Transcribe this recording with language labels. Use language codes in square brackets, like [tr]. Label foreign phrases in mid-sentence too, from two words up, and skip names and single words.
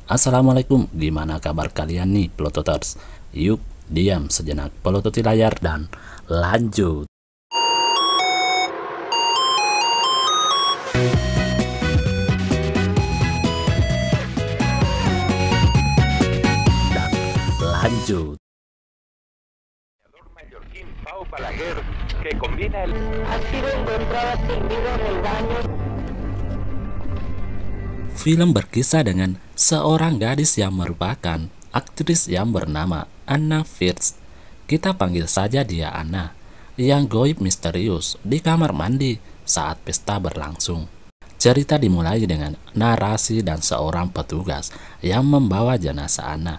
[id] Assalamualaikum, gimana kabar kalian nih, Plototers? Yuk, diam sejenak, pelototi layar dan lanjut. Dan lanjut. [es] Mallorquín Pau Balaguer, que combina el... Ha sido encontrada sin vida en el baño. [id] Film berkisah dengan seorang gadis yang merupakan aktris yang bernama Anna Fierce. Kita panggil saja dia Anna, yang goib misterius di kamar mandi saat pesta berlangsung. Cerita dimulai dengan narasi dan seorang petugas yang membawa jenazah Anna.